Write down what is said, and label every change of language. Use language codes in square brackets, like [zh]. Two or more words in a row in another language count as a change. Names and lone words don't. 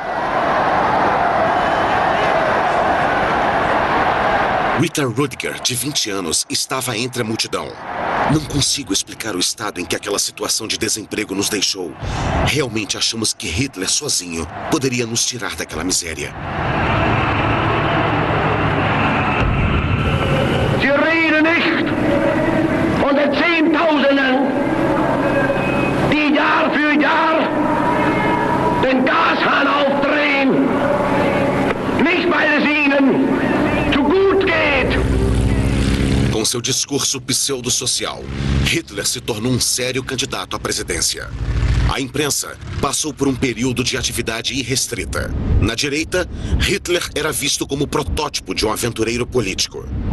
[pt] Rita Rüdiger, de 20 anos, estava entre a multidão. "Não consigo explicar o estado em que aquela situação de desemprego nos deixou. Realmente achamos que Hitler sozinho poderia nos tirar daquela miséria." [de] Sie reden nicht von den Zehntausenden, die Jahr für Jahr den Gashahn aufdrehen, nicht weil es ihnen zu gut geht. [pt] Com seu discurso pseudo-social, Hitler se tornou um sério candidato à presidência. A imprensa passou por um período de atividade irrestrita. Na direita, Hitler era visto como protótipo de um aventureiro político.